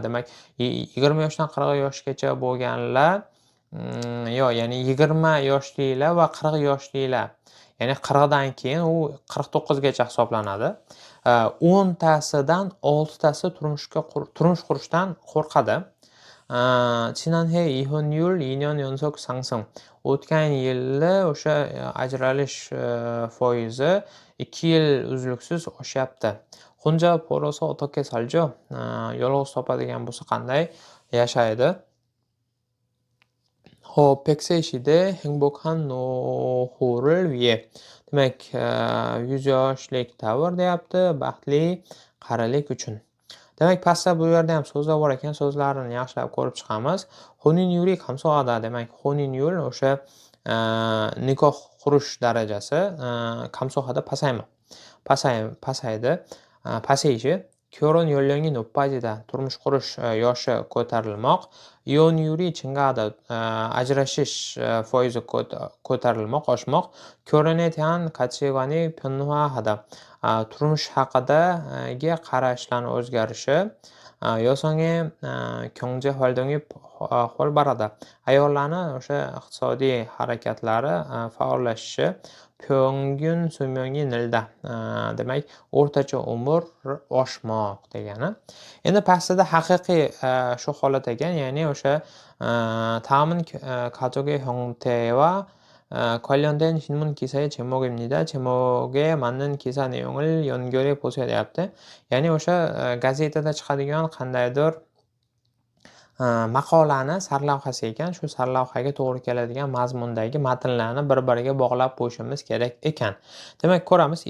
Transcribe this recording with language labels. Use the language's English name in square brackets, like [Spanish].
[Uzbek] Demak, 20 yoshdan 40 yoshgacha bo'lganlar, ya'ni 20 yoshlilar va 40 yoshlilar, ya'ni 40 dan keyin u 49 gacha hisoblanadi. 10 tasidan 6 tasi turmush qurishdan qo'rqadi. [Korean] 지난해 이혼율 2년 연속 상승. [Uzbek] O'tgan yili o'sha ajralish foizi 2 yil uzluksiz oshyapti. [Korean] 혼자 벌어서 어떻게 살죠? [Uzbek] yolg'iz topadigan bo'lsa qanday yashaydi? [Korean] Xo'p, 100세 시대 행복한 노후를 위해. [Uzbek] Demak, 100 yoshlik davr deyapti, baxtli qarilik uchun. Demak, pastda bu yerda ham so'zlar bor ekan, so'zlarni yaxshilab ko'rib chiqamiz. Xonin-yuri kamso'ada. Demak, xonin-yul o'sha nikoh qurish darajasi kamso'ada pasaydi. Pasayishi. [Korean] 결혼 연령이 높아지다. [Uzbek] turmush qurish yoshi ko'tarilmoq. [Korean] iyon-yuri 증가하다. [Uzbek] ajrashish foizi ko'tarilmoq, oshmoq. [Korean] 결혼에 대한 가치관이 변화하다. [Uzbek] turmush haqidagi qarashlarni o'zgarishi. [Korean] 여성의 경제 활동이 활발하다. [Uzbek] ayollarni o'sha iqtisodiy harakatlari faollashishi. [Korean] 평균 수명이 늘다. [Uzbek] Demak, o'rtacha umr oshmoq degani. Endi pastda haqiqiy shu holat ekan, ya'ni o'sha [Korean] 다음은 가족의 형태와 관련된 신문 기사의 제목입니다. 제목에 맞는 기사 내용을 연결해 보셔야 [Uzbek] deyapti. Ya'ni o'sha gazetada chiqadigan qandaydir maqolani sarlavhasi ekan. Shu sarlavhaga to'g'ri keladigan mazmundagi matnlarni bir-biriga bog'lab qo'yishimiz kerak ekan. Demak, ko'ramiz.